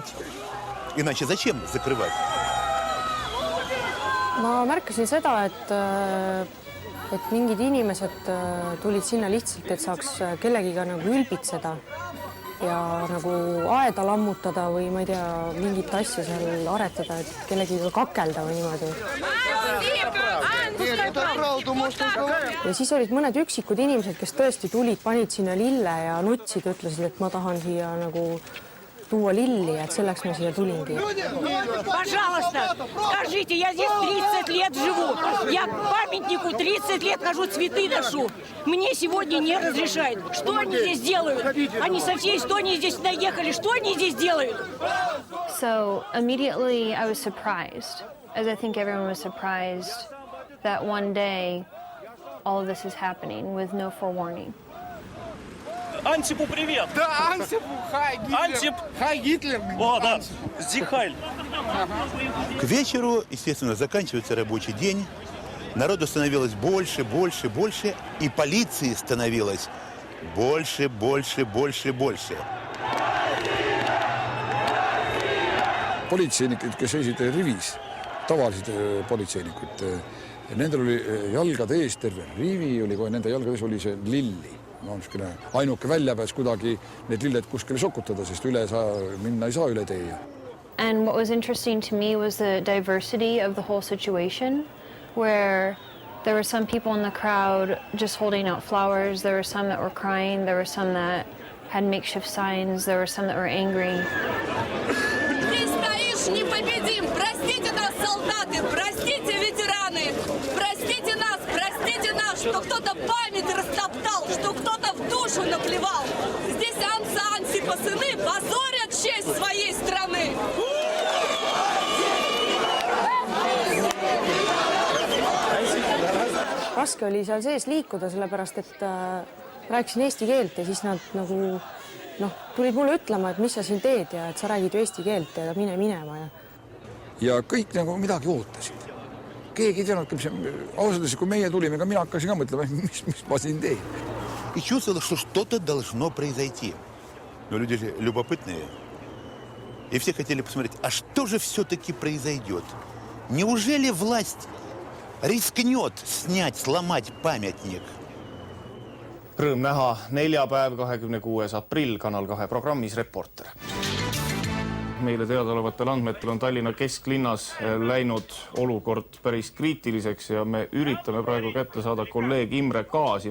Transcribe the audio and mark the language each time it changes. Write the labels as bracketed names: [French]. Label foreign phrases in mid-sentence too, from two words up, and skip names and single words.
[Russian] Иначе зачем закрывать? [Estonian] Ma märkasin seda, et mingid inimesed tulid sinna lihtsalt, et saaks kellegiga nagu ülbitseda ja nagu aeda lammutada või ma ei tea, mingit asja seal aretada, et kellegiga kakelda või niimoodi. Ja siis olid mõned üksikud inimesed, kes tõesti tulid, panid sinna lille ja nutsid, ütlesid, et ma tahan siia nagu tuua lilli, et selleks ma siia tulingi. [Russian] Пожалуйста, скажите, я здесь 30 лет живу. Я к памятнику 30 лет хожу, цветы ношу. Мне сегодня не разрешают. Что они здесь делают? Они со всей Эстонии здесь наехали. Что они здесь делают? [English] So immediately I was surprised, as I think everyone was surprised, that one day all of this is happening with no forewarning. [Russian] Антипу привет! Да, Антипу! Хай, Гитлер! Антип! Хай, Гитлер! О, да! Зихайль! К вечеру, естественно, заканчивается рабочий день. Народу становилось больше, больше, больше. И полиции становилось больше, больше, больше, больше. [Estonian] Politseinikud, kes seisid rivis, tavalised politseinikud, nendel oli jalgade ees terve rivi, oli kohe nende jalgades oli see lilli. No, ainuke väljapääs kuidagi need lilled kuskile sokutada, sest üle minna ei saa üle tee. [English] And what was interesting to me was the diversity of the whole situation, where there were some people in the crowd just holding out flowers, there were some that were crying, there were some that had makeshift signs, there were some that were angry. [Russian] Здесь стоишь непобедим! Простите нас, солдаты! Простите, ветераны! Простите нас, что кто-то память растоптал, что кто-то в душу наплевал! Здесь Ансипа сыны позорят честь своей страны! [Estonian] Raske oli seal sees liikuda, sellepärast et rääkisin eesti keelt ja siis nad nagu tulid mulle ütlema, et mis sa siin teed ja et sa räägid ju eesti keelt ja mine minema. Ja kõik nagu midagi ootasid. Keegi ei teadnud, ausalt, kui meie tulime, ka mina hakkasin ka mõtlema, mis ma siin teen. [Russian] И чувствовала, что что-то должно произойти. Но люди же любопытные. И все хотели посмотреть, а что же все-таки произойдет? Неужели власть risknjot снять, сломать памятник? [Estonian] Rõõm näha neljapäev, 26. aprill, Kanal 2 programmis Reporter. Meile teadaolevatel andmetel on Tallinna kesklinnas läinud olukord päris kriitiliseks ja me üritame praegu kätte saada kolleeg Imre Kaasi.